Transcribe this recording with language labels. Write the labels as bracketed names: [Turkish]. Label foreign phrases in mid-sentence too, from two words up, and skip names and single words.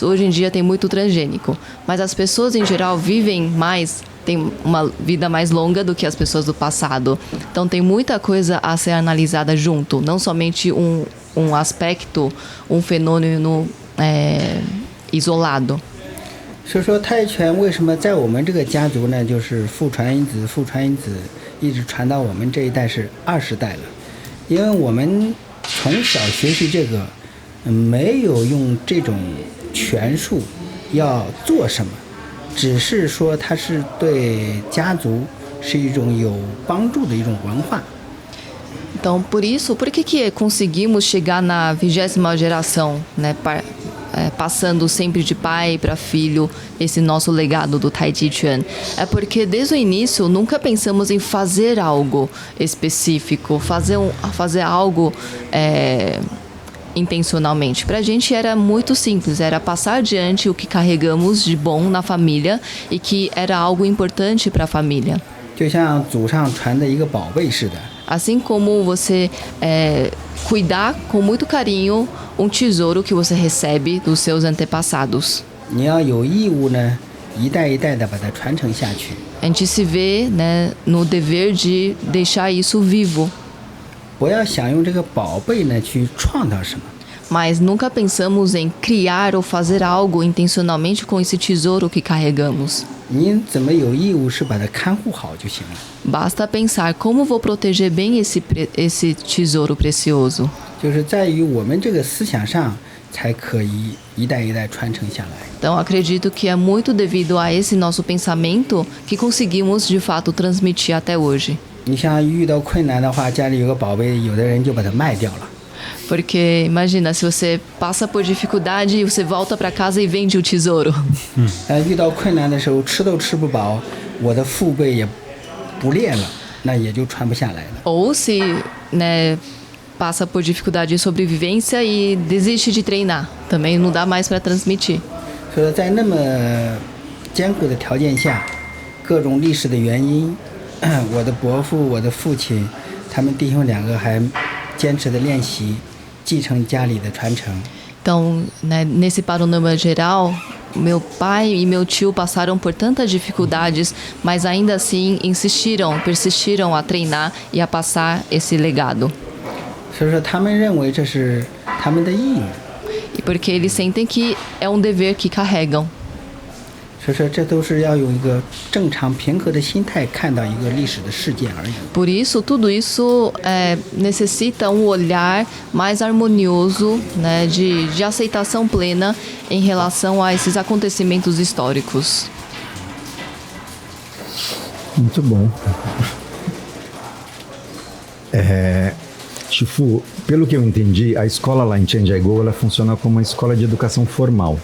[Portuguese] Hoje em dia tem muito transgênico, mas as pessoas em geral vivem mais, têm uma vida mais longa do que as pessoas do passado. Então tem muita coisa a ser analisada junto, não somente um aspecto, um fenômeno isolado. [Chinese] 所以说太极拳为什么在我们这个家族呢？就是父传一子，父传一子，一直传到我们这一代是20代了。因为我们从小学习这个。没有用这种拳术要做什么，只是说它是对家族是一种有帮助的一种文化。 [Portuguese] Então, por isso, por que conseguimos chegar na 20ª geração, né, passando sempre de pai para filho esse nosso legado do Tai Chi Chuan? É porque desde o início nunca pensamos em fazer algo específico, fazer algo intencionalmente. Pra gente era muito simples, era passar adiante o que carregamos de bom na família e que era algo importante para a família. [Chinese] 就像祖上传的一个宝贝似的。 [Portuguese] Assim como você cuidar com muito carinho um tesouro que você recebe dos seus antepassados. [Chinese] 你要有义务呢，一代一代的把它传承下去。 [Portuguese] A gente se vê, né, no dever de deixar isso vivo. [Chinese] 不要想用这个宝贝呢去创造什么。 [Portuguese] Mas nunca pensamos em criar ou fazer algo intencionalmente com esse tesouro que carregamos. [Chinese] 你怎么有义务是把它看护好就行了。 [Portuguese] Basta pensar como vou proteger bem esse tesouro precioso. [Chinese] 就是在于我们这个思想上，才可以一代一代传承下来。 [Portuguese] Então acredito que é muito devido a esse nosso pensamento que conseguimos de fato transmitir até hoje. [Chinese] 你像遇到困难的话，家里有个宝贝，有的人就把它卖掉了。 [Portuguese] Porque imagina, se você passa por dificuldade, você volta para casa e vende o tesouro. [Chinese] 遇到困难的时候，吃都吃不饱，我的父辈也不练了，那也就传不下来了。 [Portuguese] Ou se, né, passa por dificuldade de sobrevivência e desiste de treinar, também não dá mais para transmitir. [Chinese] 所以说在那么艰苦的条件下，各种历史的原因，我的伯父、我的父亲，他们弟兄2个还坚持的练习，继承家里的传承。 [Portuguese] Então, né, nesse panorama geral, meu pai e meu tio passaram por tantas dificuldades, mas ainda assim persistiram a treinar e a passar esse legado. [Chinese] 所以说他们认为这是他们的义务。 [Portuguese] E porque eles sentem que é um dever que carregam. [Chinese] 所以说这都是要用一个正常平和的心态看到一个历史的事件而已。 [Portuguese] Por isso, tudo isso necessita um olhar mais harmonioso, né, de aceitação plena em relação a esses acontecimentos históricos. Muito bom. Chifu, pelo que eu entendi, a escola lá em Chandigarh, ela funciona como uma escola de educação formal.